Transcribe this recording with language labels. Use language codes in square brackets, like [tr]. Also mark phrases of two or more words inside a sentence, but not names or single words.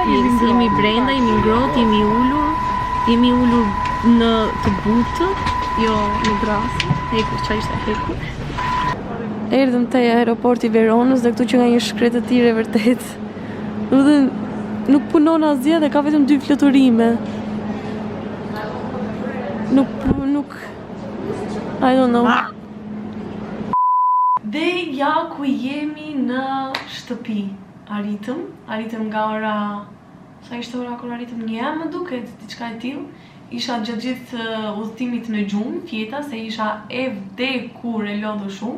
[sq] jemi brenda, jemi ngrohtë, jemi ulur në të butë, jo në drasë. Hekur, çfarë ishte hekur? Erdhëm te aeroporti Veronës dhe këtu që nga një shkretë të tire vërtet. Domethënë nuk punon asgjë dhe ka vetëm 2 fluturime. [en] Nuk I don't know. [sq] Dhe ja ku jemi në shtëpi. Arritëm nga ora, sa ishte ora kur arritëm, 1 më duket, diçka e tillë. Isha gjatë gjithë udhëtimit në gjumë, fjeta, se isha e vdekur e lodhur shumë.